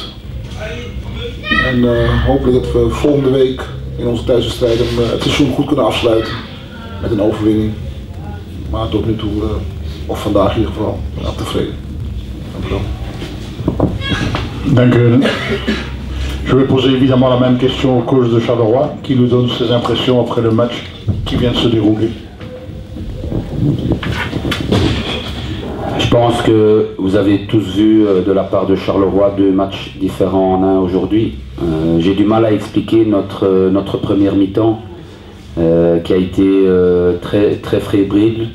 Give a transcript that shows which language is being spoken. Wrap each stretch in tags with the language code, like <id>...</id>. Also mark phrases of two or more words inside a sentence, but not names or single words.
<nl>En hopelijk dat we volgende week in onze thuiswedstrijden het seizoen goed kunnen afsluiten. Met een overwinning. Maar tot nu toe, of vandaag in ieder geval, tevreden. Dank u wel. Dank u.</nl> <fr>Je vais poser évidemment la même question au coach de Charleroi, qui nous donne ses impressions après le match qui vient de se dérouler. Je pense que vous avez tous vu de la part de Charleroi 2 matchs différents en un aujourd'hui. J'ai du mal à expliquer notre première mi-temps qui a été très fébrile.</fr>